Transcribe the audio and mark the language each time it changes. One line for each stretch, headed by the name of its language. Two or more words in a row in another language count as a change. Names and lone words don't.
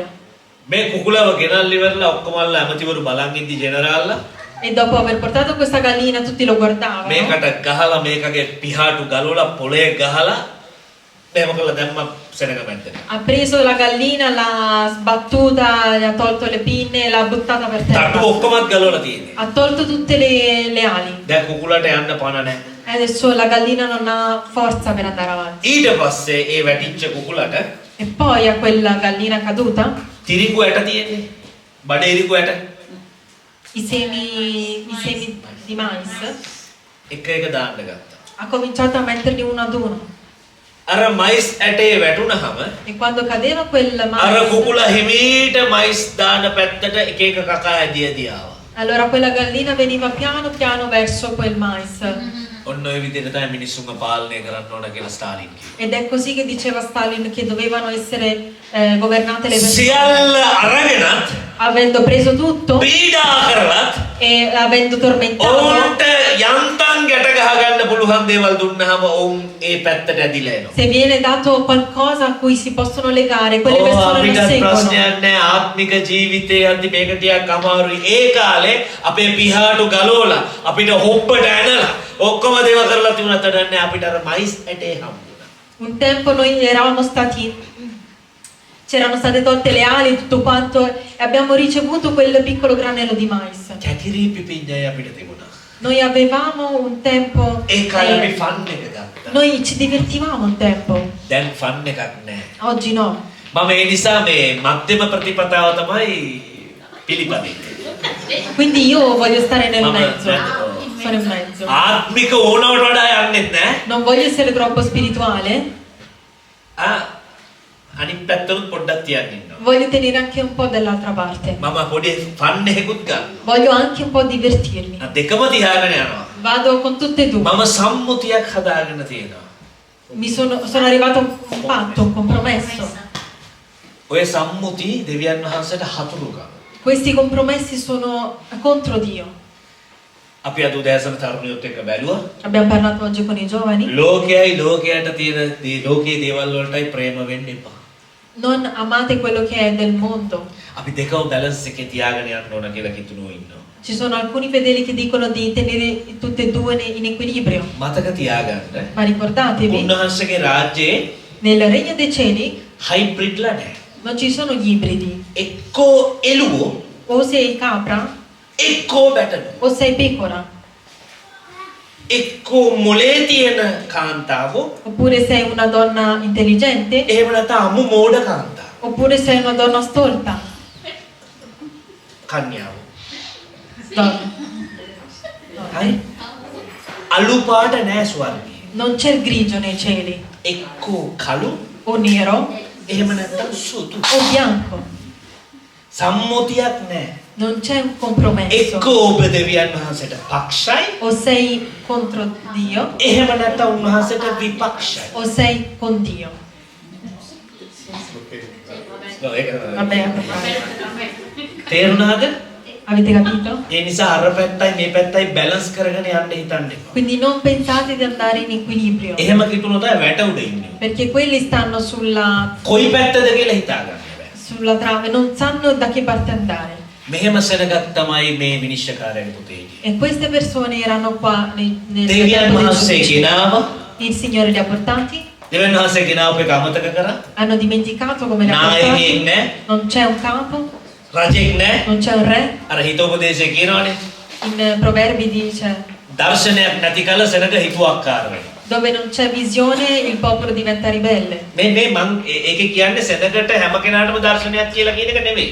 Sinhala: මේ කුකුලව ගෙනල්ලා ඉවරලා ඔක්කොමල්ලා ඇමතිවරු බලන් ඉද්දි ජෙනරාල්ලා
Italian: E dopo aver portato questa gallina tutti lo guardavano.
Sinhala: මේකට ගහලා මේකගේ පිහාටු ගලවලා පොළේ ගහලා මෙහෙම කරලා දැම්ම සෙනඟ මැද්දට.
Italian: Ha preso la gallina, l'ha sbattuta, gli ha tolto le pinne e l'ha buttata per
Sinhala: තට්ටු
Italian: terra.
Sinhala: ඔක්කොමත් ගලවලා තියෙන්නේ.
Italian: Ha tolto tutte le ali.
Sinhala: දැන් කුකුලට යන්න පණ නැහැ.
Italian: E adesso la gallina non ha forza per andare avanti.
Sinhala: ඊට පස්සේ ඒ වැටිච්ච කුකුලට
Italian: E poi a quella gallina caduta,
Sinhala: තිරිඟු ඇට තියෙන්නේ. බඩ ඉරිඟු ඇට.
Italian: i semi di mais,
Sinhala: එක එක දාන්න ගත්තා.
Italian: ha cominciato a metterli uno ad uno.
Sinhala: අර මයිස් ඇටේ වැටුනහම
Italian: E quando cadeva quel
Sinhala: අර
Italian: mais,
Sinhala: කුකුල හිමීට මයිස් දාන පැත්තට එක එක කකා ඇදියදී ආවා.
Italian: allora quella gallina veniva piano piano verso quel mais.
Sinhala: ඔන්න ඔය විදිහට තමයි මිනිස්සුන්ව පාලනය කරන්න ඕන කියලා ස්ටාලින් කිව්වා.
Italian: Ed è così che diceva Stalin che dovevano essere governate le persone.
Sinhala: සියල්ල අරගෙනත්
Italian: Avendo preso tutto
Sinhala: පීඩා කරලත්
Italian: e avendo tormentato,
Sinhala: ඔවුන්ට යන්තම් ගැට ගහගන්න පුළුවන් දේවල් දුන්නාම ඔවුන් ඒ පැත්තට ඇදිලා එනවා.
Italian: se viene dato qualcosa a cui si possono legare, quelle persone non
Sinhala: අපිට
Italian: seguono.
Sinhala: ප්‍රශ්නයක් නැහැ ආත්මික ජීවිතයේ අද්දි මේක ටිකක් අමාරුයි. ඒ කාලේ අපේ පිහාටු ගලවලා අපිට හොබ්බට ඇනලා ඔක්කොම දේව කරලා තිබුණාට නැහැ අපිට අර මයිස් ඇටේ හම්බුණා.
Italian: Un tempo noi c'erano state tolte le ali, tutto quanto, e abbiamo ricevuto quel piccolo granello di mais.
Sinhala: කැකිරි පිපිඤ්ඤය අපිට තිබුණා.
Italian: Noi avevamo un tempo,
Sinhala: ඒ කාලේ අපි ෆන් එක ගත්තා.
Italian: noi ci divertivamo un tempo,
Sinhala: දැන් ෆන් එකක් නැහැ.
Italian: oggi no.
Sinhala: මම ඒ නිසා මේ මධ්‍යම ප්‍රතිපදාව තමයි පිළිපදින්නේ.
Italian: Quindi io voglio stare nel Mamma, mezzo, no. sono in mezzo.
Sinhala: ආත්මික ඕනවට වඩා යන්නෙත් නැහැ.
Italian: Non voglio essere troppo spirituale,
Sinhala: අනිත් පැත්තට පොඩ්ඩක් තියන්න ඉන්නවා.
Italian: voglio tenere anche un po' dall'altra parte.
Sinhala: මම පොඩි ෆන් එකකුත් ගන්න.
Italian: Voglio anche un po' divertirmi.
Sinhala: දෙකම තියාගෙන යනවා.
Italian: Vado con tutte e due.
Sinhala: මම සම්මුතියක් හදාගෙන තියෙනවා.
Italian: Sono arrivato a un patto, un compromesso.
Sinhala: ඔය සම්මුති දෙවියන් වහන්සේට හතුරුකම.
Italian: Questi compromessi sono contro Dio.
Sinhala: අපි අද උදෑසන තරුණියොත් එක්ක බැලුවා.
Italian: Abbiamo parlato oggi con i giovani.
Sinhala: ලෝකයයි ලෝකයට තියෙන ලෝකයේ දේවල් වලටයි ප්‍රේම වෙන්න එපා.
Italian: Non amate quello che è del mondo.
Sinhala: අපි දෙකම බැලන්ස් එකේ තියාගෙන යන්න ඕන කියලා කිතුනෝ ඉන්නවා.
Italian: Ci sono alcuni fedeli che dicono di tenere tutte e due in equilibrio.
Sinhala: මතක තියාගන්න.
Italian: Ma ricordatevi,
Sinhala: උන්වහන්සේගේ රාජ්‍යයේ
Italian: nel regno dei cieli
Sinhala: හයිබ්‍රිඩ්ලා නැහැ.
Italian: non ci sono gli ibridi.
Sinhala: එක්කෝ එළුවෝ
Italian: O sei capra
Sinhala: එක්කෝ බැටළුවෝ.
Italian: o sei pecora.
Sinhala: එක්කෝ මොලේ තියෙන කාන්තාවෝ
Italian: Oppure sei una donna intelligente.
Sinhala: එහෙම නැත්නම් අමු මෝඩ කාන්තාව.
Italian: Oppure sei una donna stolta.
Sinhala: කන්‍යාව.
Italian: Donna.
Sinhala: හරි? අලු පාට නෑ ස්වර්ගයේ.
Italian: Non c'è il grigio nei cieli,
Sinhala: එක්කෝ කළු
Italian: o nero
Sinhala: එහෙම නැත්නම් සුදු.
Italian: o bianco.
Sinhala: සම්මුතියක් නෑ.
Italian: Non c'è un compromesso.
Sinhala: එක්කෝ ඔබ දෙවියන් වහන්සේට පක්ෂයි
Italian: O sei contro Dio
Sinhala: එහෙම නැත්නම් උන්වහන්සේට විපක්ෂයි.
Italian: o sei con Dio. Vabbè,
Sinhala: තේරුණාද?
Italian: avete capito?
Sinhala: ඒ නිසා අර පැත්තයි මේ පැත්තයි බැලන්ස් කරගෙන යන්න හිතන්න එපා.
Italian: Quindi non pensate di andare in equilibrio,
Sinhala: එහෙම කිතුනොත් වැට උඩ ඉන්නේ.
Italian: perché quelli stanno
Sinhala: කොයි පැත්තද කියලා හිතා ගන්න බෑ.
Italian: sulla trave, non sanno da che parte andare.
Sinhala: මෙහෙම සෙනගක් තමයි මේ විනිශ්චයකාරයන් පුතේ.
Italian: E queste persone erano qua nel
Sinhala: දෙවියන්
Italian: tempo del
Sinhala: වහන්සේ
Italian: giudice.
Sinhala: ගෙනාව
Italian: Il Signore li ha portati,
Sinhala: දෙවියන් වහන්සේ ගෙනාව එක අමතක කරා.
Italian: hanno dimenticato come li ha
Sinhala: නායකයෙක්
Italian: portati,
Sinhala: නැහැ.
Italian: non c'è un capo,
Sinhala: රජෙක් නැහැ.
Italian: non c'è un re.
Sinhala: අර හිතෝපදේශය කියනවනේ.
Italian: In Proverbi dice,
Sinhala: දර්ශනයක් නැති කල සෙනග හිතුවක්කාර වෙනවා.
Italian: dove non c'è visione il popolo diventa ribelle.
Sinhala: මේ මං ඒකේ කියන්නේ සෙනගට හැම කෙනාටම දර්ශනයක් කියලා කියන එක නෙමෙයි.